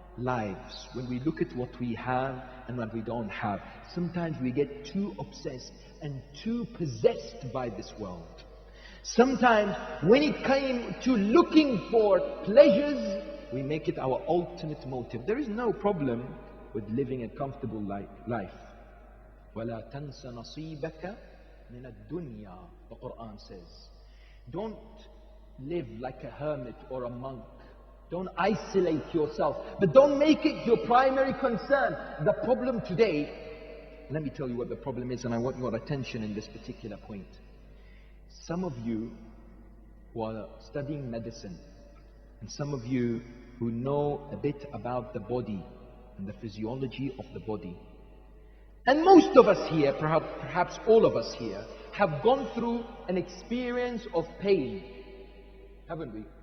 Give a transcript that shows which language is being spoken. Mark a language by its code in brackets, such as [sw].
[en] lives, when we look at what we have and what we don't have, sometimes we get too obsessed and too possessed by this world. Sometimes when it came to looking for pleasures, we make it our ultimate motive. There is no problem with living a comfortable life. [ar] وَلَا تَنْسَ نَصِيبَكَ مِنَ الدُّنْيَا, [en] the Quran says. Don't live like a hermit or a monk. Don't isolate yourself, but don't make it your primary concern. The problem today, let me tell you what the problem is, and I want your attention in this particular point. Some of you who are studying medicine, and some of you who know a bit about the body and the physiology of the body, and most of us here, perhaps all of us here, have gone through an experience of pain, haven't we?